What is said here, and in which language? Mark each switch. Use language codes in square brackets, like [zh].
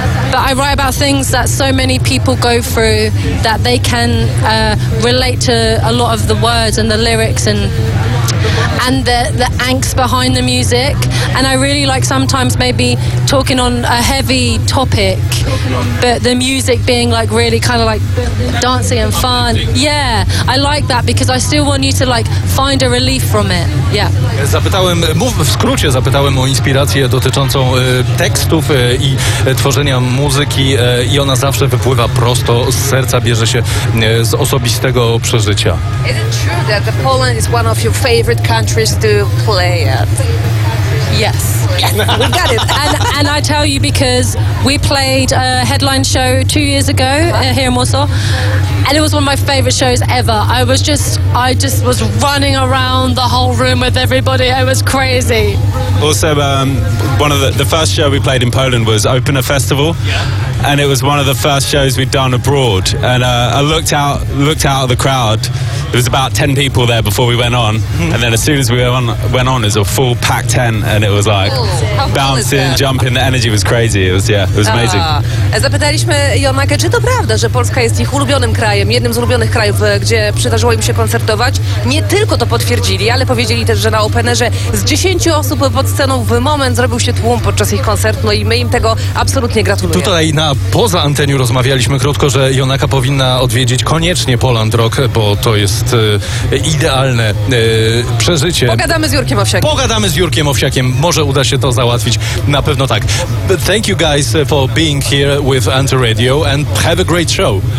[en] But I write about things that so many people go through that they can relate to a lot of the words and the lyrics and the angst behind the music. And I really like sometimes maybe talking on a heavy topic, but the music being like really kind of like dancing and fun. Yeah, I like that because I still want you to like find a relief from it. Yeah. [pl] Zapytałem, w skrócie zapytałem o inspirację dotyczącą tekstów i tworzenia muzyki, i ona zawsze wypływa prosto z serca, bierze się z osobistego przeżycia. [en] Is it true that the Poland is one of your favorite countries to play at? Yes. We got it. And I tell you because we played a headline show 2 years ago here in Warsaw, and it was one of my favorite shows ever. I just was running around the whole room with everybody. It was crazy. Also, one of the first show we played in Poland was Opener Festival. Yeah. And it was one of the first shows we'd done abroad. And I looked out of the crowd. There was about 10 people there before we went on. And then as soon as we went on, it was a full packed tent. And it was like bouncing, jumping. The energy was crazy. It was amazing. [pl] Zapytaliśmy Jonakę, czy to prawda, że Polska jest ich ulubionym krajem, jednym z ulubionych krajów, gdzie przydarzyło im się koncertować. Nie tylko to potwierdzili, ale powiedzieli też, że na Openerze z 10 osób pod sceną w moment zrobił się tłum podczas ich koncertu. No i my im tego absolutnie gratulujemy. A poza anteniu rozmawialiśmy krótko, że Jonaka powinna odwiedzić koniecznie Poland Rock, bo to jest idealne przeżycie. Pogadamy z Jurkiem Owsiakiem. Pogadamy z Jurkiem Owsiakiem. Może uda się to załatwić. Na pewno tak. [en] But thank you guys for being here with Anty Radio and have a great show.